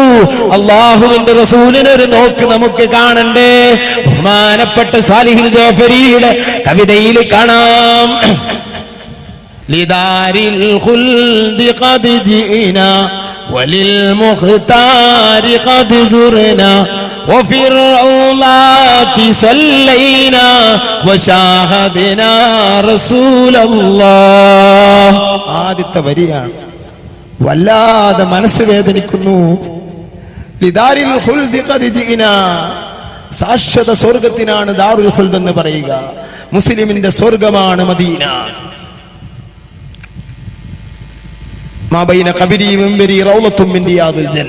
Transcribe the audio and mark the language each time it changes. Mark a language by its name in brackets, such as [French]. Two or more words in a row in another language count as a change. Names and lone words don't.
[Malayalam] അള്ളാഹുവിന്റെ റസൂലിനൊരു നോക്ക് നമുക്ക് കാണണ്ടേ? ബഹുമാനപ്പെട്ട സാലിഹുൽ ജാഫരിയുടെ കവിതയിൽ കാണാം, [Arabic] لدار الخلد قد جئنا وللمختار قد زرنا وفي الروضات صلينا وشاهدنا رسول الله. [Malayalam] ആദ്യത്തെ വരിയാണ് വല്ലാതെ മനസ്സ് വേദനിക്കുന്നു. [Arabic] لدار الخلد قد جئنا, [Malayalam] ശാശ്വത സ്വർഗത്തിനാണ് [Arabic] دار الخلد [Malayalam] എന്ന് പറയുക. മുസ്ലിമിന്റെ സ്വർഗമാണ് മദീന. [Arabic] ما بين قبري ومنبري روضة من رياض الجنة.